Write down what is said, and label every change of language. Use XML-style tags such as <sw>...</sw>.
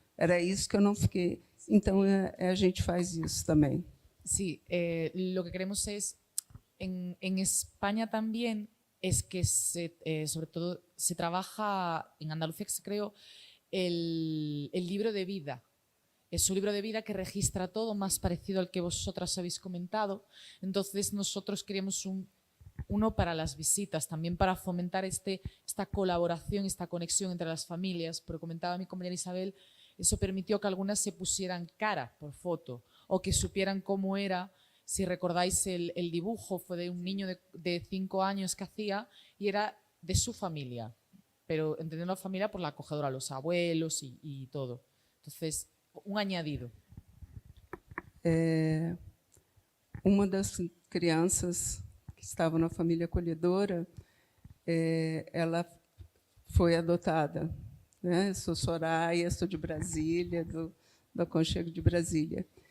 <pt>Era isso que eu não fiquei. Então, a gente faz isso também.</pt> <es>Sí, lo que queremos es, en España también, es que sobre todo se trabaja, en Andalucía se creó el libro de vida. Es un libro de vida que registra todo, más parecido al que vosotras habéis comentado. Entonces nosotros queríamos uno para las visitas, también para fomentar esta colaboración, esta conexión entre las familias. Pero comentaba mi compañera Isabel, eso permitió que algunas se pusieran cara por foto o que supieran cómo era. Si recordáis el dibujo, fue de un niño de 5 años que hacía y era de su familia, pero entendiendo la familia por la acogedora, los abuelos y todo. Entonces, un añadido.</es> <pt>Uma das crianças que estava na família acolhedora, ela foi adotada. né? Eu sou Soraya, sou de Brasília, do Aconchego de Brasília.</pt>